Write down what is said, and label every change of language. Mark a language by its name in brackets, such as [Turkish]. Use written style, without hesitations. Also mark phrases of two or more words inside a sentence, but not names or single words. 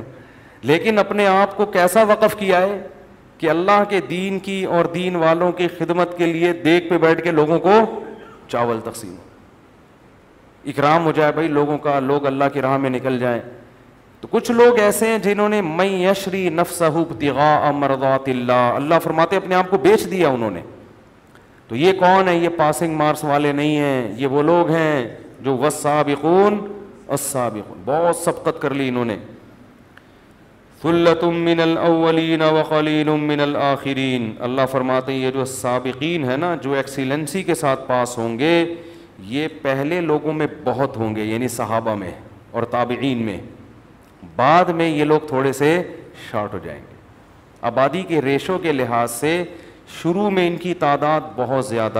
[Hindi] लेकिन अपने आप को कैसा वक़फ़ किया है कि अल्लाह के दीन की और दीन वालों की खिदमत के लिए देख पे बैठ के लोगों को चावल तकसीम, इकराम हो जाए भाई लोगों का, लोग अल्लाह की राह में निकल जाएं। तो कुछ लोग ऐसे हैं जिन्होंने [Arabic] من يشري نفسه ابتغاء مرضات الله, [Hindi] अल्लाह फरमाते अपने आप को बेच दिया उन्होंने। तो ये कौन है, ये [English] passing marks [Hindi] वाले नहीं हैं, ये वो लोग हैं जो [Arabic] والسابقون السابقون, [Hindi] बहुत सबकत कर ली इन्होंने। [Arabic] ثلة من الأولين و قليل من الآخرين, [Hindi] अल्लाह फरमाते हैं ये जो साबिकीन है ना, जो एक्सीलेंसी के साथ पास होंगे, ये पहले लोगों में बहुत होंगे, यानी सहाबा में और ताबिईन में। बाद में ये लोग थोड़े से शॉर्ट हो जाएंगे। आबादी के रेशो के लिहाज से शुरू में इनकी तादाद बहुत ज़्यादा।